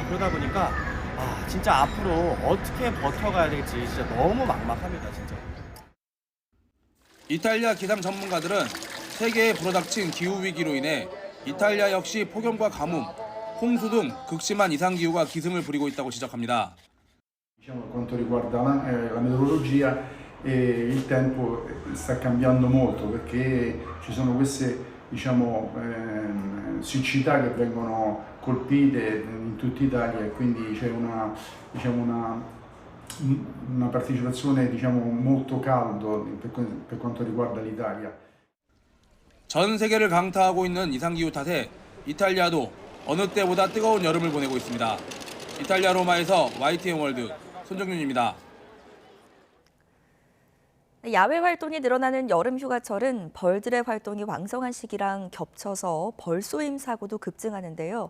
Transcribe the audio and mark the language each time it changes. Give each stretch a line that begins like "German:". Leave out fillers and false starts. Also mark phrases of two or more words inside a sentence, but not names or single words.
Korean: 그러다 보니까 진짜 앞으로 어떻게 버텨가야 될지 진짜 너무 막막합니다. 진짜. 이탈리아 기상 전문가들은 세계에 불어닥친 기후위기로 인해 이탈리아 역시 폭염과 가뭄, 홍수 등 극심한 이상기후가 기승을 부리고 있다고 지적합니다.
Italian: Per quanto riguarda la meteorologia, il tempo sta cambiando molto perché ci sono queste siccità che vengono colpite in tutta Italia e quindi c'è una partecipazione molto caldo per quanto riguarda l'Italia.
Korean: 전 세계를 강타하고 있는 이상기후 탓에 이탈리아도 어느 때보다 뜨거운 여름을 보내고 있습니다. 이탈리아 로마에서 YTN 월드 손정윤입니다. 야외 활동이 늘어나는 여름 휴가철은 벌들의 활동이 왕성한 시기랑 겹쳐서 벌 쏘임 사고도 급증하는데요.